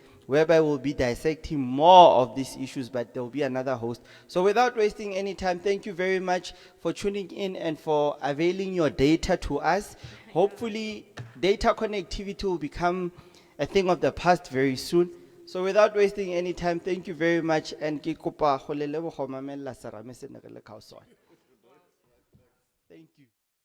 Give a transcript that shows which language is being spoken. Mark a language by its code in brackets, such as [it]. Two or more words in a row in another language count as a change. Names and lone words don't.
[en] whereby we'll be dissecting more of these issues, but there will be another host. So without wasting any time, thank you very much for tuning in and for availing your data to us. Hopefully, data connectivity will become a thing of the past very soon. So without wasting any time, thank you very much. [tn] And ke kopa go le leboga go mamella serame se ne re le ka o sona. [en] Thank you.